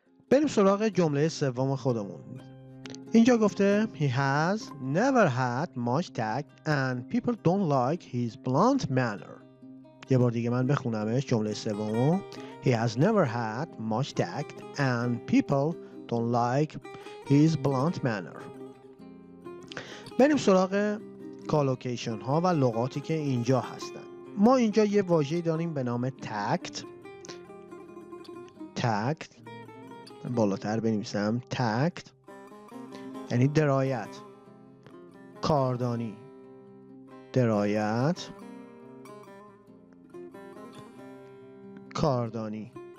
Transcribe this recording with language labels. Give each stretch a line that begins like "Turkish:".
Persian: بریم سراغ جمله سوم خودمون. اینجا گفته
English: He has never had much tact and people don't like his blunt manner.
Persian: یه بار دیگه من بخونمش جمله سومو.
English: He has never had much tact and people don't like his blunt manner.
Persian: بریم سراغ کالوکیشن ها و لغاتی که اینجا هستن. ما اینجا یه واژه‌ای داریم به نام تکت. تکت بالاتر بنویسم. تکت یعنی درایت، کاردانی، درایت، کاردانی.